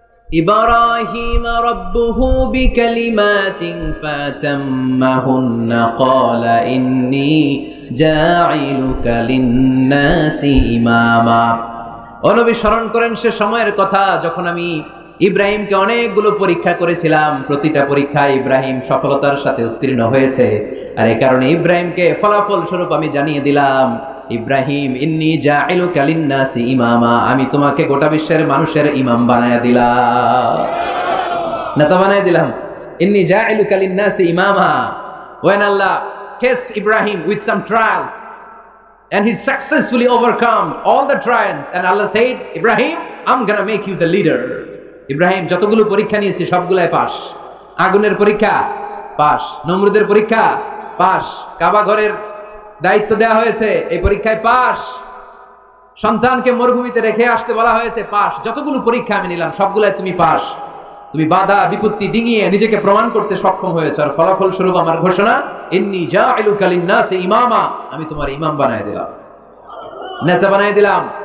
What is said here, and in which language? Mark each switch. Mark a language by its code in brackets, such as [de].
[ar] إبراهيم ربه بكلمات فأتمهن قال إني جاعلك للناس إماما [bn] ও নবী স্মরণ করেন সে সময়ের কথা যখন আমি ইব্রাহিমকে অনেকগুলো পরীক্ষা করেছিলাম, প্রতিটা পরীক্ষায় ইব্রাহিম সফলতার সাথে উত্তীর্ণ হয়েছে। আর এই কারণে ইব্রাহিমকে ফলাফল স্বরূপ আমি জানিয়ে দিলাম, ইব্রাহিম [ar] ইন্নী জাইলুকা লিন্নাসি ইমামা, [bn] আমি তোমাকে গোটা বিশ্বের মানুষের ইমাম বানায়া দিলাম, নেতা বানায়া দিলাম। [ar] ইন্নী জাইলুকা লিন্নাসি ইমামা। [en] When Allah test Ibrahim with some trials and he successfully overcome all the trials and Allah said, Ibrahim, I'm gonna make you the leader. [bn] Ibrahim যতগুলো পরীক্ষা নিয়েছে সবগুলাই পাস। আগুনের পরীক্ষা পাস, নমরুদের পরীক্ষা পাস, কাবা ঘরের দায়িত্ব দেওয়া হয়েছে এই পরীক্ষায় পাস, সন্তানকে মরুভূমিতে রেখে আসতে বলা হয়েছে পাস। যতগুলো পরীক্ষা আমি নিলাম সবগুলাই তুমি পাস। তুমি বাধা বিপত্তি ডিঙিয়ে নিজেকে প্রমাণ করতে সক্ষম হয়েছে, আর ফলাফল স্বরূপ আমার ঘোষণা, [ar] ইন্নী জাইলুকা লিন্নাসি ইমামা, [bn] আমি তোমার ইমাম বানায় দিলাম, নেতা বানায় দিলাম।